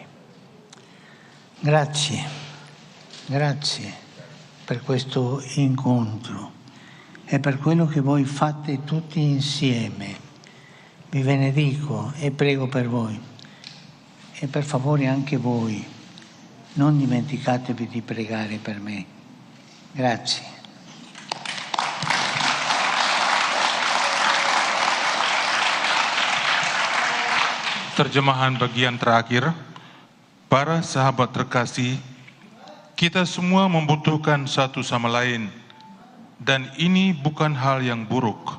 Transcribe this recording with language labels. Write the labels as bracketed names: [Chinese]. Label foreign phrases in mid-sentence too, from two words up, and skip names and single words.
[Italian] Grazie, grazie per questo incontro e per quello che voi fate tutti insieme. Vi benedico e prego per voi. E per favore anche voi, non dimenticatevi di pregare per me. Grazie. [Indonesian] Terjemahan bagian terakhir, para sahabat terkasih, kita semua membutuhkan satu sama lain, dan ini bukan hal yang buruk.